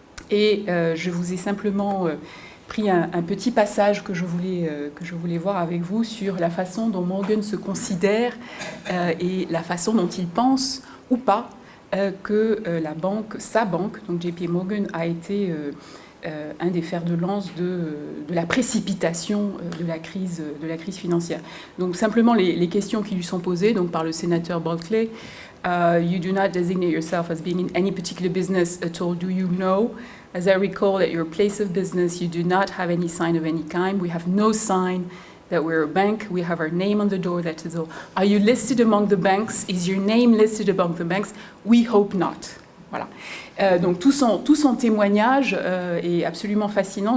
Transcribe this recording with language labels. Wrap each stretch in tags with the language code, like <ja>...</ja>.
<fr>Et je vous ai simplement pris un petit passage que je voulais voir avec vous sur la façon dont Morgan se considère et la façon dont il pense ou pas que sa banque, donc JP Morgan, a été un des fers de lance de la précipitation de la crise financière. Donc simplement les questions qui lui sont posées donc, par le sénateur Bulkley.</fr> <en>You do not designate yourself as being in any particular business at all, do you know? As I recall, at your place of business, you do not have any sign of any kind. We have no sign that we're a bank. We have our name on the door, that is all. Are you listed among the banks? Is your name listed among the banks? We hope not. Voilà.</en> <fr>Donc tout son témoignage est absolument fascinant.</fr>